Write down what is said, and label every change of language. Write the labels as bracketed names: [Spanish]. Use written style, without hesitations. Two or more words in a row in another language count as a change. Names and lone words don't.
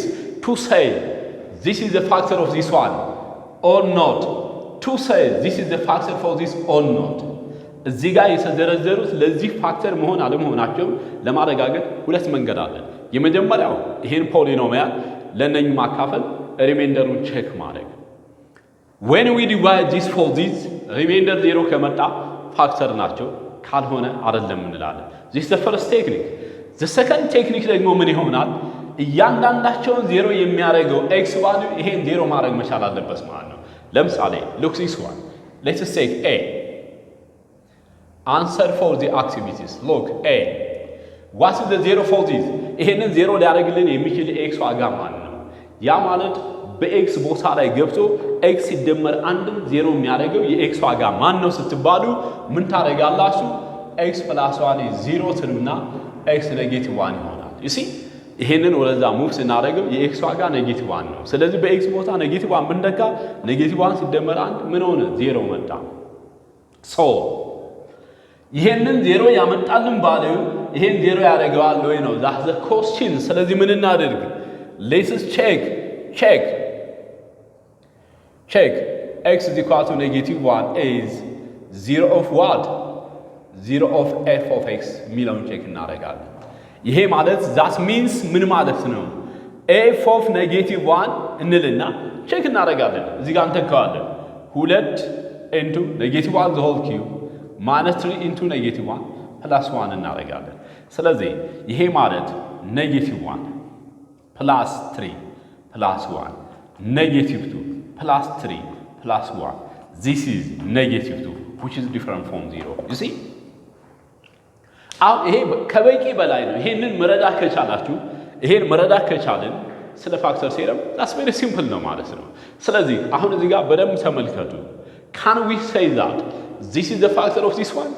[English] to say this is the factor of this one or not to say this is the factor for this or not [Amharic] እዚህ ጋር የተዘረዘሩት ለዚህ ፋክተር መሆን አለመሆናቸው ለማረጋገጥ ሁለት መንገድ አለን የመጀመሪያው ይሄን ፖሊኖሚያል ለነኚህ ማካፈል ሪሜንደሩን ቼክ ማድረግ [English] when we divide this for this remainder 0 [Amharic] ከመጣ ፋክተር ናቸው ካልሆነ አይደለም እንላለን [English] this is the first technique the second technique [Amharic] ደግሞ ምን ይሆናል እያንዳንዳቸውን 0 የሚያደርገው [English] x value [Amharic] ይሄን 0 ማድረግ መቻል አለበት ማለት ነው ለምሳሌ [English] look this one let's take a answer for the activities look a what is the 0 for this [Amharic] ይሄንን 0 ሊያደርግልን የሚችል x ዋጋ ማለት ነው ያ ማለት በኤክስ ቦታ ላይ ገብቶ ኤክስ ሲደመር 1 0 የሚያደርገው የኤክስ ዋጋ ማን ነው ስትባሉ ምን ታደርጋላችሁ ኤክስ + 1 0 ትሉና ኤክስ ኔጌቲቭ 1 ይሆናል [English] you see [Amharic] ይሄንን ወደዛ ሙቭ ስናደርገው የኤክስ ዋጋ ኔጌቲቭ 1 ነው ስለዚህ በኤክስ ቦታ ኔጌቲቭ 1 ብንደካ ኔጌቲቭ 1 ሲደመር 1 ምን ሆነ 0 መጣ so ይሄንን 0 ያመጣልን ባለው ይሄን 0 ያደርገዋል ወይ ነው [English] that's the question [Amharic] ስለዚህ ምን እናደርግ [English] let's check x is equal to -1 is 0 of what? 0 of f of x [Amharic] ሚለውን ቼክ እናደርጋለን። ይሄ ማለት [English] that means [Amharic] ምን ማለት ነው? [English] f of -1 [Amharic] እንልና ቼክ እናደርጋለን። እዚህ ጋር እንተካዋለን [English] 2 into -1 the whole cube minus 3 into -1 plus [Amharic] 1 እናደርጋለን። ስለዚህ ይሄ ማለት [English] -1 plus 3 plus 1 -2 plus 3 plus 1 this is -2 which is different from 0 you see [Amharic] አሁን ይሄ ከበቂ በላይ ነው። ይሄንን መረዳት ከቻላችሁ ይሄን መረዳት ከቻልን ስለ [English] factor theorem that's very simple [Amharic] ነው ማለት ነው። ስለዚህ አሁን እዚህ ጋር በደንብ ተመልከቱ [English] can we say that this is the factor of this one?